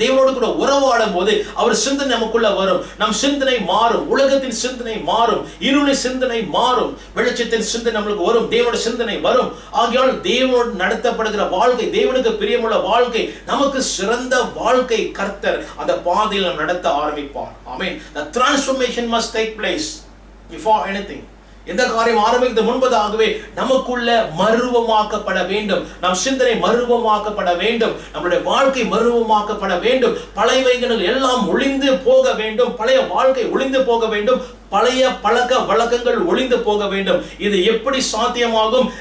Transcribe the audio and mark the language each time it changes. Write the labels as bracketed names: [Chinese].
[Tamil] தேவனோடு கூட உறவாடும் போது அவர் சிந்தனை நமக்குள்ள வரும். நம் சிந்தனை மாறும், உலகத்தின் சிந்தனை மாறும், இருளின் சிந்தனை மாறும், வெளிச்சத்தின் சிந்தனை நம்மளுக்கு வரும், தேவனுடைய சிந்தனை வரும். ஆகையால் தேவனோடு நடத்தப்படுகிற வாழ்க்கை, தேவனுக்கு பிரியமுள்ள வாழ்க்கை, நமக்கு சிறந்த வாழ்க்கை கர்த்தர் அந்த பாதையில் நாம் நடத்த ஆரம்பிப்பார். ஆமென். [English] The transformation must take place before anything. [Tamil] எந்த காரியம் ஆரம்பிக்கிறது முன்பதாகவே நமக்குள்ள மறுரூபமாக்கப்பட வேண்டும். நம் சிந்தனை மறுரூபமாக்கப்பட வேண்டும். நம்முடைய வாழ்க்கை மறுரூபமாக்கப்பட வேண்டும். பழையவைகள் எல்லாம் ஒளிந்து போக வேண்டும். பழைய வாழ்க்கை ஒளிந்து போக வேண்டும். பழைய பழக்க வழக்கங்கள் ஒளிந்து போக வேண்டும். இது எப்படி சாத்தியமாகும்?